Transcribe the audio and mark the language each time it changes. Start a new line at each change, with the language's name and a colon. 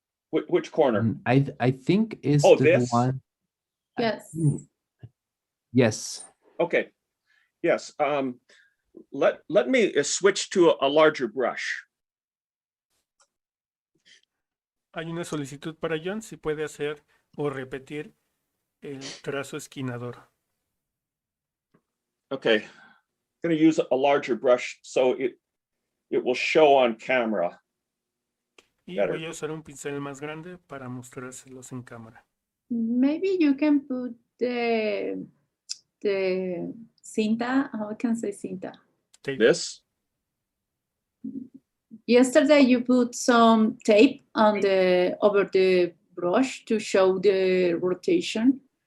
English: Which corner? I think it's Oh, the this? one. Yes. Yes. Okay. Yes. Let me switch to a larger brush.
Spanish: Hay una solicitud para John si puede hacer o repetir el trazo esquinador.
English: Okay, I'm going to use a larger brush so it will show on camera.
Spanish: Y
English: Better.
Spanish: voy a usar un pincel más grande para mostrárselos en cámara.
English: Maybe you can put the cinta, how can I say cinta? Tape. This? Yesterday you put some tape on over the brush to show the rotation.